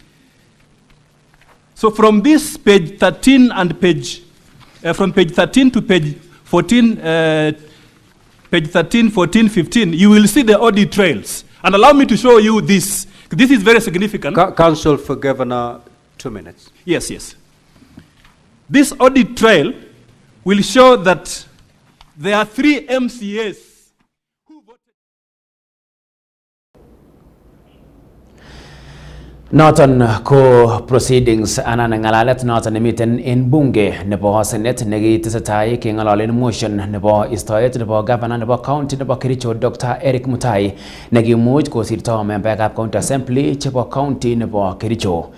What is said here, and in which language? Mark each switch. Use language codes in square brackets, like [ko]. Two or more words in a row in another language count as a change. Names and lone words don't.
[en] So from this page 13 and from page 13 to page 14, page 13, 14, 15, you will see the audit trails. And allow me to show you this. This is very significant. Counsel for Governor, 2 minutes. Yes, yes. This audit trail will show that there are 3 MCAs who voted. [kln] Noton ko proceedings anan ngalalet noton nemiten en bunge nebo Senate nekitesetai keng'ololen motion nebo istoet nebo governor nebo county nebo Kericho Dr. Erick Mutai nekimuch kosirto membeekab [en] county assembly [kln] chebo county nebo Kericho.